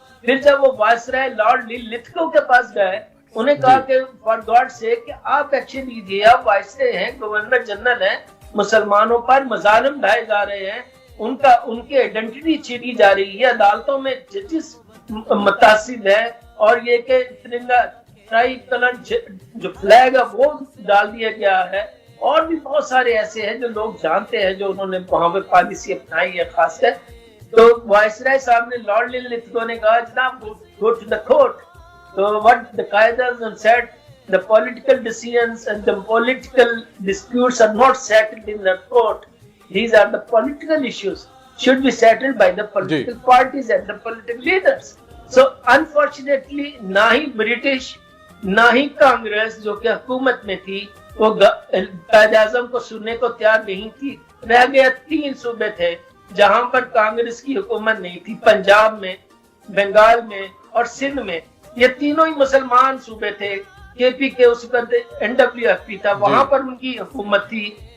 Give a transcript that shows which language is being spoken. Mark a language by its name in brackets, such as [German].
[Urdu] پھر جب وہ وائسرائے لارڈ لتھگو کے پاس گئے، انہیں کہا کہ [English] for God سے [Urdu] کہ آپ ایکشن لیجیے، آپ وائسرائے ہیں، گورنر جنرل ہیں، مسلمانوں پر مظالم ڈھائے جا رہے ہیں، ان کی آئیڈینٹی چھینی جا رہی ہے، عدالتوں میں ججز متعصب ہے، اور یہ کہ ترنگا ٹرائی کلر جو فلیگ ہے وہ ڈال دیا گیا ہے، اور بھی بہت سارے ایسے ہیں جو لوگ جانتے ہیں جو انہوں نے وہاں پہ پالیسی اپنائی ہے خاص کر۔ تو وائسرائے صاحب نے لارڈ لتھگو نے کہا جناب [English] go to the court. So what the Qaid Azam said, the political decisions and the political disputes are not settled in the court. These are the political issues, should be settled by the political parties and the political leaders. So unfortunately [Urdu] نہ ہی British نہ ہی کانگریس جو کہ حکومت میں تھی وہ قائد اعظم کو سننے کو تیار نہیں تھی۔ رہ گیا 3 صوبے تھے جہاں پر کانگریس کی حکومت نہیں تھی، پنجاب میں، بنگال میں اور سندھ میں۔ یہ تینوں ہی مسلمان صوبے تھے، کے پی کے اس وقت NWFP تھا، وہاں پر ان کی حکومت تھی۔